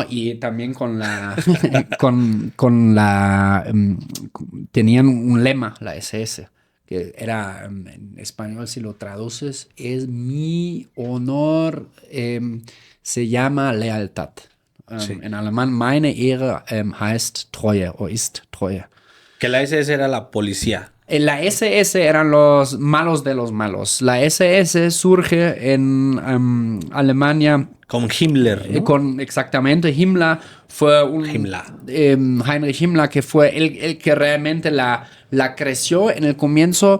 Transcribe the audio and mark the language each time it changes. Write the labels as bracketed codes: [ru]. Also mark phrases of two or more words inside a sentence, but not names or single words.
[es] Y también con la, con la, tenían un lema, la SS, que era, en español, si lo traduces, es mi honor, se llama lealtad. Sí. En alemán, [de] meine Ehre heißt Treue o ist Treue. [es] Que la SS era la policía. La SS eran los malos de los malos. La SS surge en Alemania. Con Himmler, ¿no? Exactamente, Himmler fue Himmler. Heinrich Himmler, que fue el que realmente la creció en el comienzo.